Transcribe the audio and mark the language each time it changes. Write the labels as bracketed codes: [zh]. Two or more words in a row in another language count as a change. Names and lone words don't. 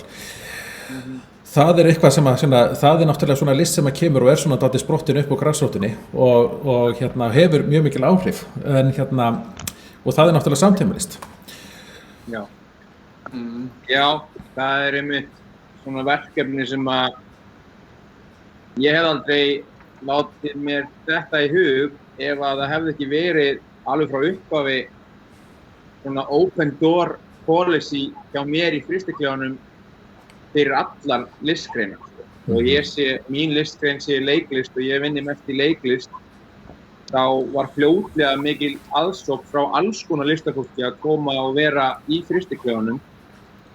[is] Það er eitthvað sem það er náttúrulega svona list sem að kemur og er svona dálítið sprottin upp á grasrótinni og hefur mjög mikil áhrif en og það er náttúrulega samtímalist. Já, það er einmitt svona verkefni sem að ég hef aldrei látið mér þetta í hug ef að það hefði ekki verið alveg frá upphafi svona [en] open door policy [is] hjá mér í frystiklefjunum fyrir allar listgreinar og ég sé, mín listgrein sé leiklist og ég vinni mest í leiklist þá var fljótlega mikil aðsókn frá alls konar listafólki að koma og vera í frystiklefjunum